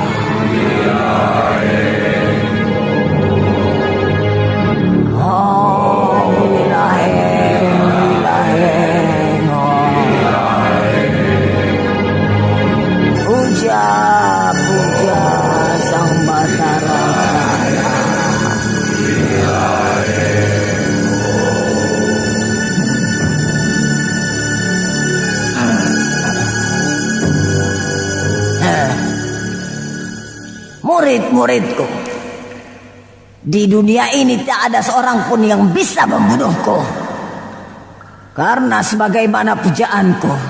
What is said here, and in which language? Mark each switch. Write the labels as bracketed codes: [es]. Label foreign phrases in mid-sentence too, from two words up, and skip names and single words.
[id] Oh, wilaheng, wilaheng, puja, puja Sang Batara Kala. Murid-muridku, di dunia ini tak ada seorang pun yang bisa membunuhku, karena sebagaimana pujaanku,